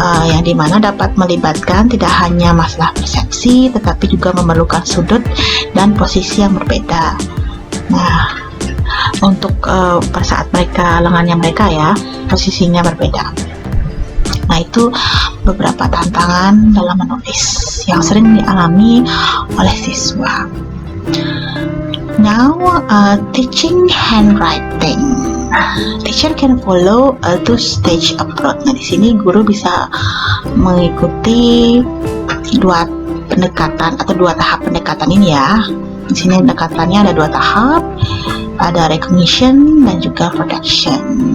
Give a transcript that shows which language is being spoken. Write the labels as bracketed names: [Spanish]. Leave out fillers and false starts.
[Indonesian] yang dimana dapat melibatkan tidak hanya masalah persepsi tetapi juga memerlukan sudut dan posisi yang berbeda. Nah, untuk pada saat lengannya mereka ya, posisinya berbeda. Nah, itu beberapa tantangan dalam menulis yang sering dialami oleh siswa. [English] Now, teaching handwriting. Teacher can follow a two-stage approach. [Indonesian] Nah, di sini guru bisa mengikuti dua pendekatan atau dua tahap pendekatan ini ya. Di sini pendekatannya ada dua tahap, ada recognition dan juga production.